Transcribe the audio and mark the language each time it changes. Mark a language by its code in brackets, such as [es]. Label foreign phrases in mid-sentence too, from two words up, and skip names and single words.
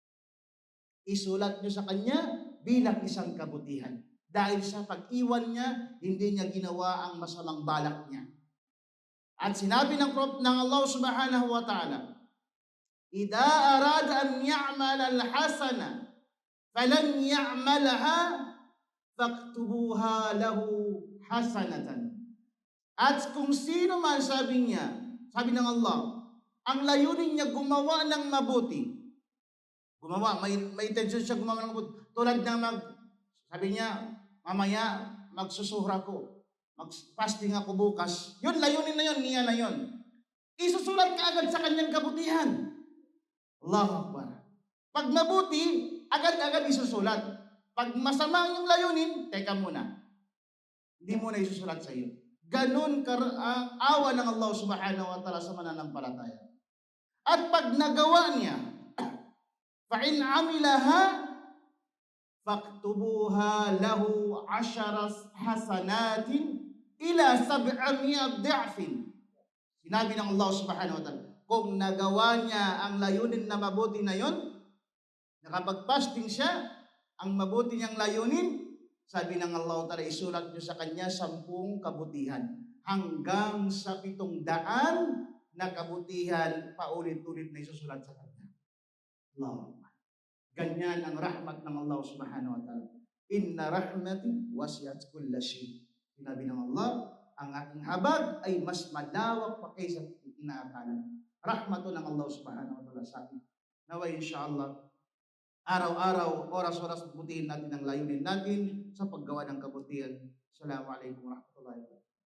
[tl] Isulat niyo sa kanya bilang isang kabutihan. Dahil sa pag-iwan niya, hindi niya ginawa ang masamang balak niya. At sinabi ng [ar] الله سبحانه وتعالى إذا أراد أن يعمل الحسنة فلم يعملها فاكتبوها له حسنة. [tl] At kung sino man, sabi ng Allah, ang layunin niya gumawa ng mabuti. May intention siya gumawa ng mabuti. Tulad na sabi niya, mamaya magsusuhra ko, mag-fasting ako bukas. Yun, layunin na yun, niya na yun. Isusulat ka agad sa kanyang kabutihan. [ar] الله أكبر. [tl] Pag mabuti, agad-agad isusulat. Pag masama yung layunin, teka muna. Hindi mo na isusulat sa iyo. Ganun ang awa ng Allah [ar] سبحانه وتعالى [tl] sa mananampalataya. At pag nagawa niya, [ar] فإن عملها فاكتبوها له 10 حسنات إلى 700 ضعف. [tl] Sinabi ng Allah [ar] سبحانه وتعالى, [tl] kung nagawa niya ang layunin na mabuti na yon, nakapag-fasting siya, ang mabuti niyang layunin, sabi ng Allah ta'ala, isulat niyo sa kanya 10 kabutihan hanggang sa 700 na kabutihan paulit-ulit na isusulat sa kanya. Allah. Ganyan ang rahmat ng Allah [ar] سبحانه وتعالى. إن رحمتي وسعت كل شيء. [tl] Sinabi ng Allah, ang aking habag ay mas malawak pa kaysa inaakala. Rahmato ng Allah [ar] سبحانه وتعالى [tl] sa atin. Naway insyaAllah, araw-araw, oras-oras, butihin natin ang layunin natin sa paggawa ng kabutihan. [ar] السلام عليكم ورحمة الله وبركاته.